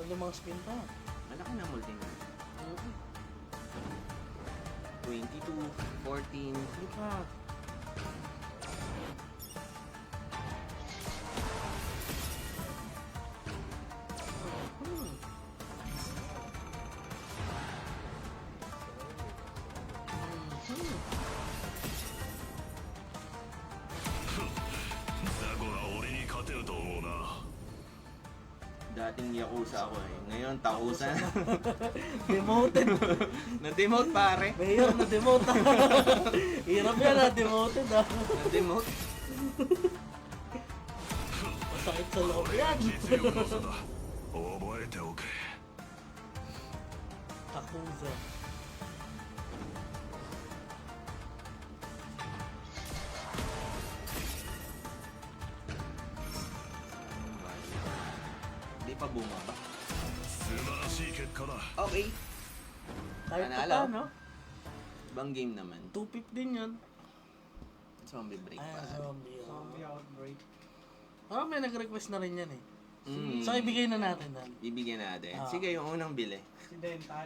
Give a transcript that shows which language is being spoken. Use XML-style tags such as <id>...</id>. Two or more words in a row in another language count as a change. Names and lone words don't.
<tl>dalawang spin pa. Malaki na multi na. Oo. 22, 14. Hindi pa. Hmm.</tl> <ja>ザコが俺に勝てると思うな。</ja> <tl>Dating Yakuza ako eh. Ngayon, Takusa na. Demoted. Na-demote pare. Mayor na demote. Hirap yan na demoted ah. Na-demote. Masakit sa loob yan.</tl> <ja>実力の差だ。覚えておけ。</ja> <tl>Takuza. Hindi pa bumaba.</tl> <ja>素晴らしい結果だ。</ja> <tl>Okay. Kahit pa Panalo. no? Ibang game naman. 2-5 din yun. Zombie break Ayan, pa. zombie. Zombie outbreak. Parang may nag-request na rin yan eh. Mm. So, ibigay na natin dan. Bibigyan natin. Ah. Sige, yung unang bili. Si Dental.</tl>